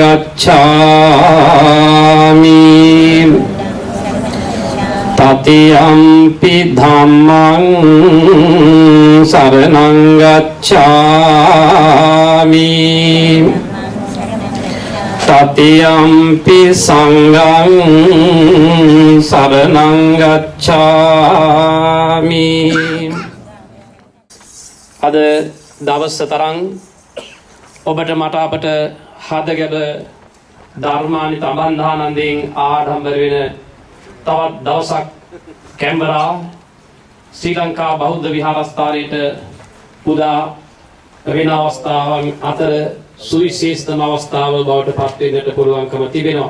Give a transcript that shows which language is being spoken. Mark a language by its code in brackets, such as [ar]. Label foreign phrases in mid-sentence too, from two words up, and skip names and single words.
[pi] ගච්ඡාමි တတိယံ පි ධම්මං සරණං ගච්ඡාමි တတိယံ පි සංඝං සරණං ගච්ඡාමි [si] අද දවස් තරම් ඔබට මට අපට හදගැබ ධර්මානිත අබන්ධානන්දයෙන් ආඩම්බර වෙන තවත් දවසක් කැම්බරා ශ්‍රී ලංකා බෞද්ධ විහාරස්ථානයේට උදා වෙන අවස්ථාවන් අතර සුවිශේෂතම අවස්ථාව බවට පත් වෙන්නට පුළුවන්කම තිබෙනවා.